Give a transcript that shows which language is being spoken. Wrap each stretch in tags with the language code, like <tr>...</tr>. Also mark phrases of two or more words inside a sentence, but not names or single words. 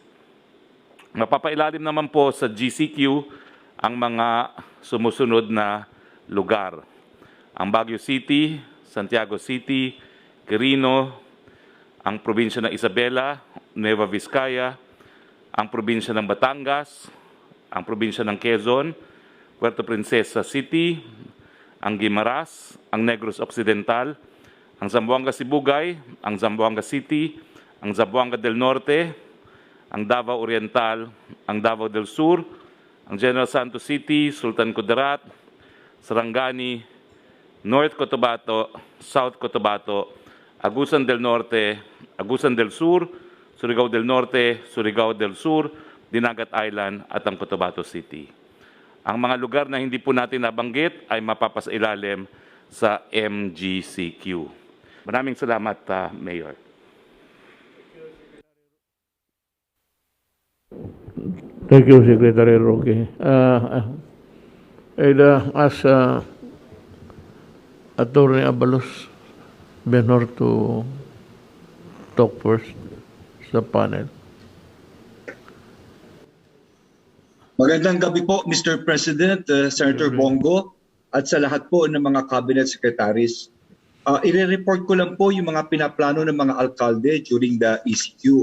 <tl>Mapapailalim naman po sa GCQ ang mga sumusunod na lugar. Ang Baguio City, Santiago City, Quirino, ang probinsya ng Isabela, Nueva Vizcaya, ang probinsya ng Batangas, ang probinsya ng Quezon, Puerto Princesa City, ang Guimaras, ang Negros Occidental, ang Zamboanga Sibugay, ang Zamboanga City, ang Zamboanga del Norte, ang Davao Oriental, ang Davao del Sur, ang General Santos City, Sultan Kudarat, Sarangani, North Cotabato, South Cotabato, Agusan del Norte, Agusan del Sur, Surigao del Norte, Surigao del Sur, Dinagat Island at ang Cotabato City. Ang mga lugar na hindi po natin nabanggit ay mapapasailalim sa MGCQ. Maraming salamat, Mayor.</tl> <en>Thank you, Secretary Roque. I'd ask Attorney Abalos Benhor to talk first sa panel.</en> <tl>Magandang gabi po, Mr. President, Senator Bongo, at sa lahat po ng mga</tl> <en>cabinet secretaries.</en> <tl>I-report ko lang po yung mga pinaplano ng mga alkalde</tl> <en>during the ECQ.</en>